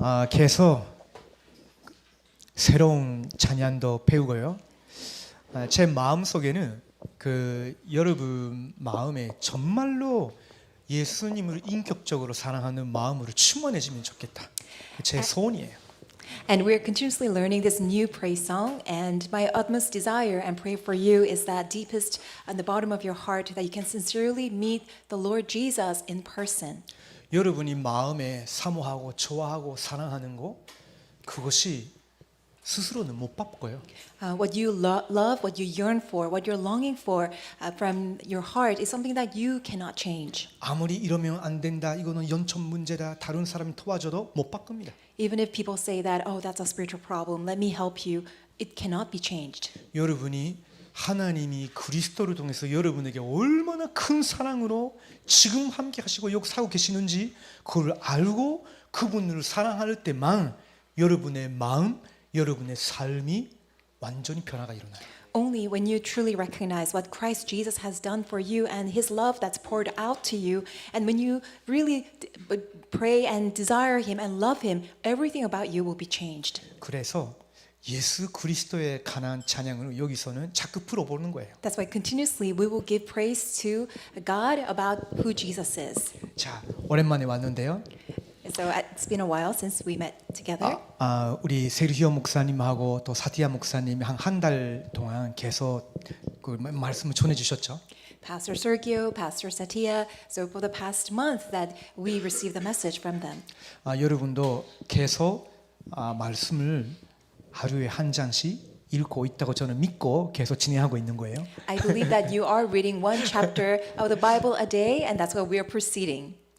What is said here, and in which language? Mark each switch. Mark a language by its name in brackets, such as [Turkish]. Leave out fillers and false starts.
[Korean] 계속 새로운 찬양도 배우고요. 제 마음속에는 여러분 마음에 정말로 예수님을 인격적으로 사랑하는 마음으로 충만해지면 좋겠다. 제 소원이에요. [English] And we're continuously learning this new praise song, and my utmost desire and prayer for you is that deepest on the bottom of your heart that you can sincerely meet the Lord Jesus in person. [Korean] 여러분이 마음에 사모하고 좋아하고 사랑하는 거 그것이 스스로는 못 바꿔요. [English] What you love, what you yearn for, what you're longing for from your heart is something that you cannot change. [Korean] 아무리 이러면 안 된다. 이거는 영적 문제다. 다른 사람이 도와줘도 못 바꿉니다. [English] Even if people say that, oh, that's a spiritual problem, let me help you, it cannot be changed. [Korean] 여러분이 하나님이 그리스도를 통해서 여러분에게 얼마나 큰 사랑으로 지금 함께 하시고 역사하고 계시는지 그걸 알고 그분을 사랑할 때만 여러분의 마음, 여러분의 삶이 완전히 변화가 일어나요. [English] Only when you truly recognize what Christ Jesus has done for you and His love that's poured out to you, and when you really pray and desire Him and love Him, everything about you will be changed. [Korean] 그래서 예수 그리스도에 관한 찬양을 여기서는 자꾸 풀어보는 거예요. [English] That's why continuously we will give praise to God about who Jesus is. [Korean] 자, 오랜만에 왔는데요. [English] So it's been a while since we met together. [Korean] 우리 세르히오 목사님하고 또 사티아 목사님이 한 달 동안 계속 그 말씀을 전해 주셨죠. [English] Pastor Sergio, Pastor Satya. So for the past month that we received the message from them. [Korean] 여러분도 계속 말씀을 하루에 한 장씩 읽고 있다고 저는 믿고 계속 진행하고 있는 거예요. [English] I believe that you are reading one chapter of the Bible a day, and that's what we are proceeding.